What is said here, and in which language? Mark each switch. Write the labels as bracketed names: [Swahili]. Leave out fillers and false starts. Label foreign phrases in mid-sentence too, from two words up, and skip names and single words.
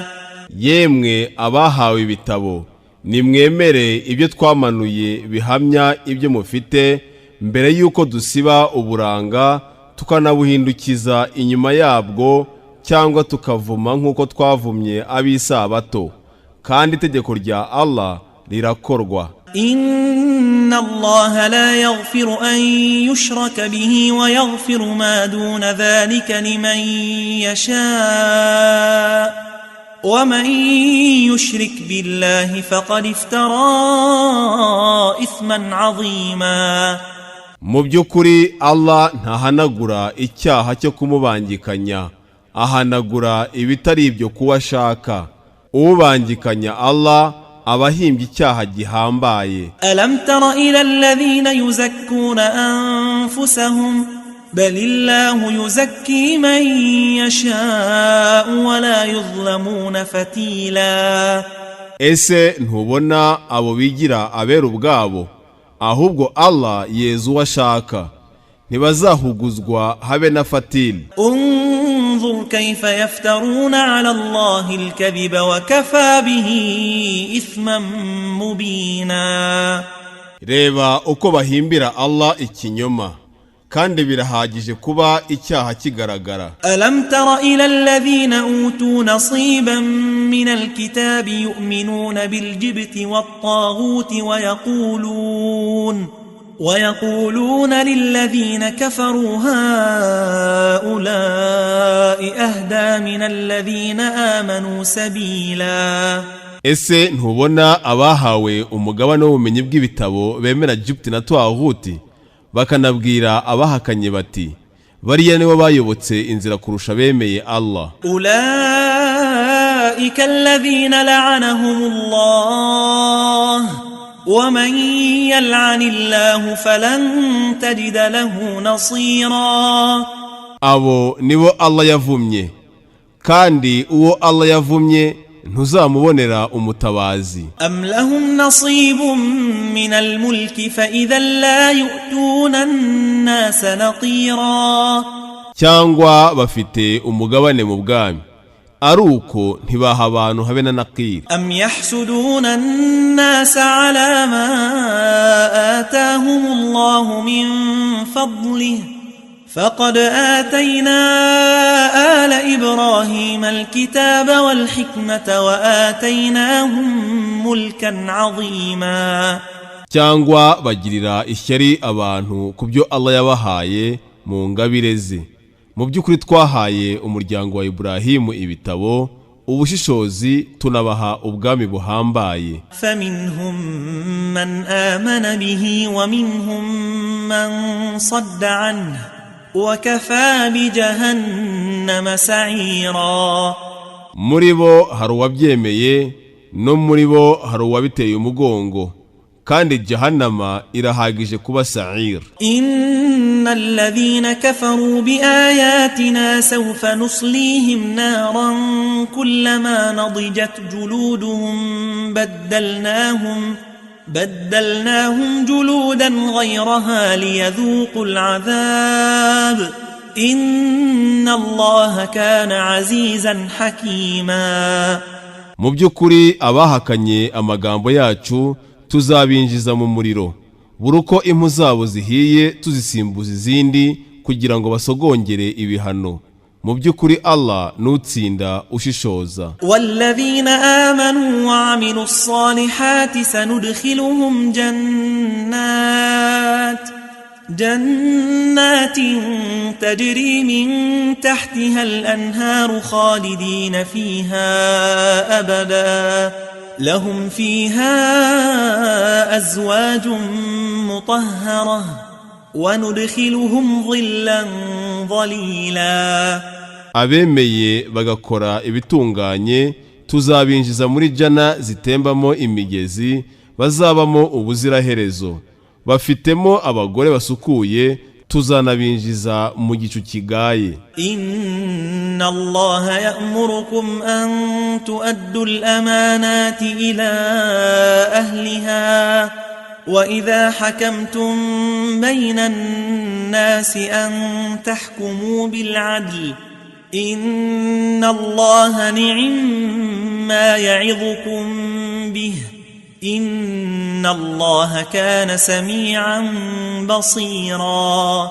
[Kinyarwanda] Yemwe abahawe ibitabo, nimwemere ibyo twamanuye bihamya ibyo mufite mbere yuko dusiba uburanga tukanabuhindukiza inyuma yabwo, cyangwa tukavuma nk'uko twavumye ab'isabato, kandi itegeko rya Allah rirakorwa. [Arabic] إن الله لا يغفر أن يشرك به ويغفر ما دون ذلك لمن يشاء ومن يشرك بالله فقد افترى إثما عظيما. [Kinyarwanda] Mu by'ukuri Allah ntahanagura icyaha cyo kumubangikanya, ahanagura ibitari ibyo kuba ashaka. Ubangikanya Allah abahimbye icyaha gihambaye. [Arabic] ألم تر إلى الذين يزكون أنفسهم بل الله يزكي من يشاء ولا يظلمون فتيلا. [Kinyarwanda] Ese ntubona abo bigira abera ubwabo, ahubwo Allah yeza uwo ashaka, ntibazahuguzwa habe na fatili. [Arabic] انظر كيف يفترون على الله الكذب وكفى به إثما مبينا. [Kinyarwanda] Reba uko bahimbira Allah ikinyoma, kandi birahagije kuba icyaha kigaragara. [Arabic] ألم تر إلى الذين أوتوا نصيبا من الكتاب يؤمنون بالجبت والطاغوت ويقولون للذين كفروا هؤلاء أهدى من الذين آمنوا سبيلا. [Kinyarwanda] Ese ntubona abahawe umugabane w'ubumenyi bw'ibitabo bemera Jibti na Twahuti bakanabwira abahakanye bati bariya nibo bayobotse inzira kurusha bemeye Allah. [Arabic] أولئك الذين لعنهم الله ومن يلعن الله فلن تجد له نصيرا. [Kinyarwanda] Abo nibo Allah yavumye, kandi uwo Allah yavumye ntuzamubonera umutabazi. [Arabic] أم لهم نصيب من الملك فإذا لا يؤتون الناس نقيرا. [Kinyarwanda] Cyangwa bafite umugabane mu bwami, ari uko ntibaha abantu habe na naqir. [Arabic] أم يحسدون الناس على ما آتاهم الله من فضله فقد آتينا آل إبراهيم الكتاب والحكمة وآتيناهم ملكا عظيما. [Kinyarwanda] Cyangwa bagirira ishyari abantu kubyo Allah yabahaye mu ngabire ze. Mu by'ukuri twahaye umuryango wa Ibrahimu ibitabo, ubushishozi, tunabaha ubwami buhambaye. [Arabic] فمنهم من آمن به ومنهم من صد عنه وكفى بجهنم سعيرا. [Kinyarwanda] Muri bo hari uwabyemeye, no muri bo hari uwabiteye umugongo, kandi jahannama irahagije kuba sa'ir. [Arabic] إن الذين كفروا بآياتنا سوف نصليهم نارا كلما نضجت جلودهم بدلناهم جلودا غيرها ليذوقوا العذاب إن الله كان عزيزا حكيما. [Kinyarwanda] Mu by'ukuri abahakanye amagambo yacu tuzabinjiza mu muriro, buruko impu zabo zihiye tuzisimbuza izindi kugira ngo basogongere ibihano. Mu by'ukuri Allah nutsinda ushishoza. [Arabic] والذين آمنوا وعملوا الصالحات سندخلهم جنات تجري من تحتها الأنهار خالدين فيها أبدا لهم فيها أزواج مطهرة وندخلهم ظلا ظليلا. [Kinyarwanda] Abemeye bagakora ibitunganye tuzabinjiza muri jana zitembamo imigezi, bazabamo ubuziraherezo, bafitemo abagore basukuye, tuzanabinjiza mu gicu kigaye. [Arabic] إن الله يأمركم أن تؤدوا الأمانات إلى أهلها وإذا حكمتم بين الناس أن تحكموا بالعدل إن الله نعما يعظكم به إن الله كان سميعا بصيرا.